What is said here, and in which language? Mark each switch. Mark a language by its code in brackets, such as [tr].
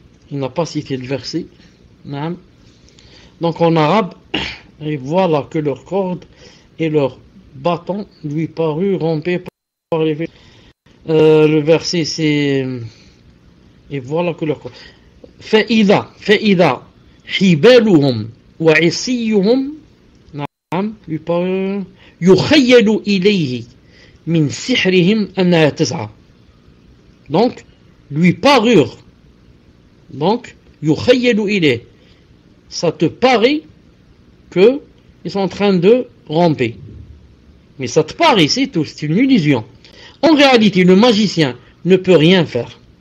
[fr] Il n'a pas cité le verset. Donc en arabe, et voilà que leurs cordes et leurs bâtons lui parurent rompés par l'effet. Le verset c'est: et voilà que leurs cordes. [ar] فإذا حبالهم وعصيهم [fr] lui parurent [ar] يخيل إليه من سحرهم أنها تسعى. [fr] Donc lui parurent. Donc [ar] يخيل إليه, [fr] ça te paraît que ils sont en train de ramper. Mais ça te paraît, c'est tout, c'est une illusion. En réalité, le magicien ne peut rien faire.